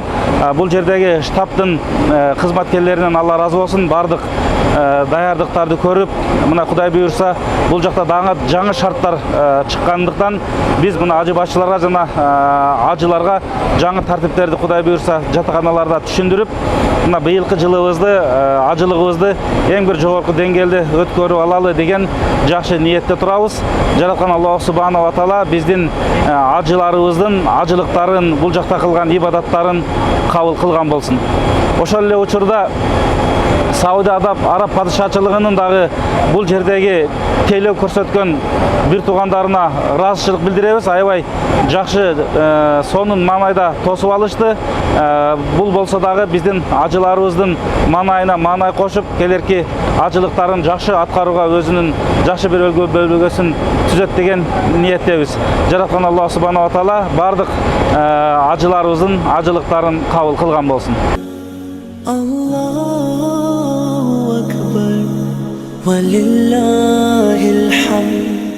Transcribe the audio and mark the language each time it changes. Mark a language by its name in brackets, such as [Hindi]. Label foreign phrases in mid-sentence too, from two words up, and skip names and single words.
[Kyrgyz] Бул жердеги штабтын кызматкерлеринен Алла разы болсун, бардык даярдыктарды көрүп, мына Кудай буйрса бул жакта дагы жаңы шарттар чыккандыктан биз мына ажы башчыларга жана ажыларга жаңы тартиптерди Кудай буйрса жатаканаларда түшүндүрүп, мына быйылкы жылыбызды, ажылыгыбызды эң бир жогорку деңгээлде өткөрүп алалы деген жакшы ниетте турабыз. Жараткан Аллах [Arabic] سبحانه وتعالى [Kyrgyz] биздин ажыларыбыздын ажылыктарын, бул жакта кылган ибадаттарын кабыл кылган болсун. Ошол эле учурда Сауди Араб падышачылыгынын дагы бул жердеги тейлөө көрсөткөн бир туугандарына ыраазычылык билдиребиз. Аябай жакшы сонун маанайда тосуп алышты. Бул болсо дагы биздин ажыларыбыздын маанайына маанай кошуп, келерки ажылыктарын жакшы аткарууга өзүнүн жакшы бир бөлгөсүн түзөт деген ниеттебиз. Жараткан Аллах [Arabic] سبحانه وتعالى [Kyrgyz] бардык ажыларыбыздын ажылыктарын кабыл кылган болсун. [Arabic] الله أكبر ولله الحمد.